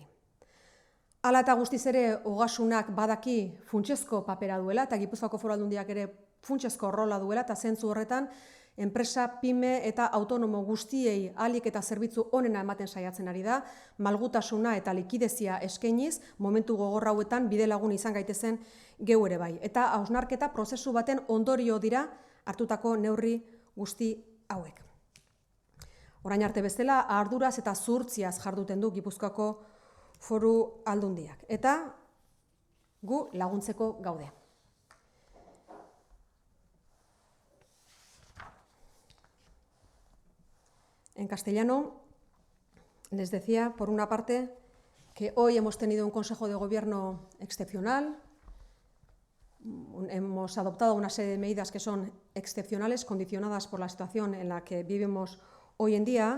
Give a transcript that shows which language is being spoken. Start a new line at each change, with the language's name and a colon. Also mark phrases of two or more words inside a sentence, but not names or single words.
Basque: Hala eta guztiz ere ogasunak badaki funtsezko papera duela eta Gipuzkoako Foru Aldundiak ere funtsezko rola duela eta zentzu horretan enpresa, pyme eta autonomo guztiei ahalik eta zerbitzu onena ematen saiatzen ari da, malgutasuna eta likidezia eskainiz, momentu gogor hauetan bide lagun izan gaitezen geu ere bai. Eta hausnarketa prozesu baten ondorio dira hartutako neurri guzti hauek. Orain arte bezala, arduraz eta zuhurtziaz jarduten du Gipuzkoako Foru Aldundiak. Eta gu laguntzeko gaude.
Spanish: En castellano, les decía, por una parte, que hoy hemos tenido un Consejo de Gobierno excepcional, hemos adoptado una serie de medidas que son excepcionales, condicionadas por la situación en la que vivimos hoy en día.